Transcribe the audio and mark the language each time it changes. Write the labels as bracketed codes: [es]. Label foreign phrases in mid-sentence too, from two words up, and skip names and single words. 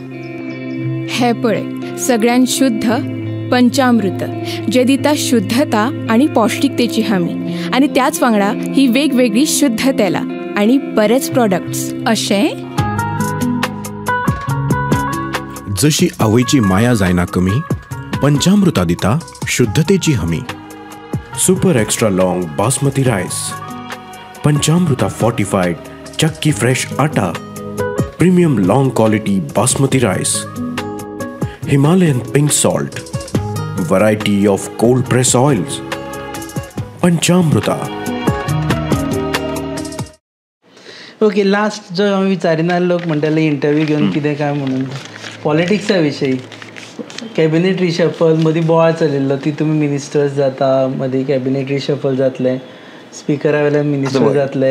[kok] हे पळय सगळ्यान शुद्ध पंचामृत जे दिता शुद्धता आणि पौष्टिकतेची हमी आणि त्याच वांगडा ही वेगवेगळी शुद्ध तेला आणि बरेच प्रोडक्ट्स अशें जशी आवयची माया जायना कमी पंचामृता दिता शुद्धतेची हमी. [en] Super extra long basmati rice Panchamrita fortified chakki fresh atta, premium long quality basmati rice, Himalayan pink salt, variety of cold press oils, पंचामृता. [kok] ओके, लास्ट जो हांवें विचारिना लोक म्हणटाले इंटरव्यू घेवन कितें काय म्हणून पॉलिटिक्सा विशयी [en] cabinet reshuffle [kok] मदीं बोवाळ चलिल्लो ती तुमी मिनिस्टर्स जाता मदीं [en] cabinet reshuffle [kok] जातलें स्पिकरा वयल्यान मिनिस्टर जातले